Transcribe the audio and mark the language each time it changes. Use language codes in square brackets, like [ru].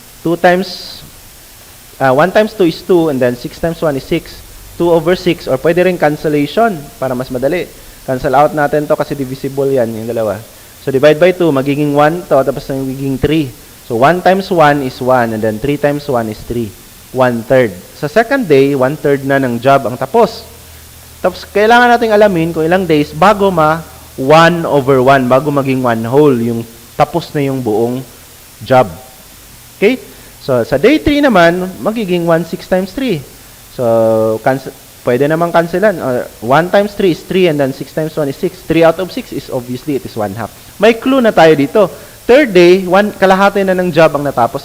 [en] 1 times 2 is 2, and then 6 times 1 is 6. [tl] 2 over 6, or pwede rin cancellation para mas madali. Cancel out natin to kasi divisible yan, yung dalawa. So, divide by 2, magiging 1 to, tapos magiging 3. So, 1 times 1 is 1, and then 3 times 1 is 3. [en] 1/3. [tl] Sa second day, 1/3 na ng job ang tapos. Tapos, kailangan nating alamin kung ilang days bago 1 over 1, bago maging 1 whole, yung tapos na yung buong job. Okay? So, sa day 3 naman, magiging 1/6 times 3. So, pwede namang cancelan. [en] 1 times 3 is 3, and then 6 times 1 is 6. 3 out of 6 is obviously, it is 1/2. [tl] May clue na tayo dito. Third day, kalahati na ng job ang natapos.